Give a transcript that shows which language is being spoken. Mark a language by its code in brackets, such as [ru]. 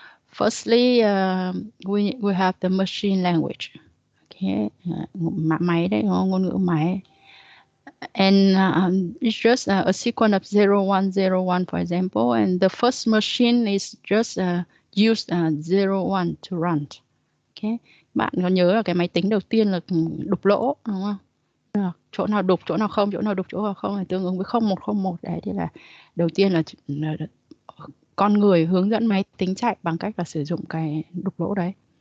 [en] Firstly, we have the machine language. [vi] Okay, máy đấy, ngôn ngữ máy. [en] And it's just a sequence of 0, 1, 0, 1, for example. And the first machine is just used 0, 1 to run. [vi] Okay, bạn có nhớ là cái máy tính đầu tiên là đục lỗ, đúng không? Chỗ nào đục, chỗ nào không, chỗ nào đục, chỗ nào không là tương ứng với 0101. Đấy thì là đầu tiên là con người hướng dẫn máy tính chạy bằng cách là sử dụng cái đục lỗ đấy.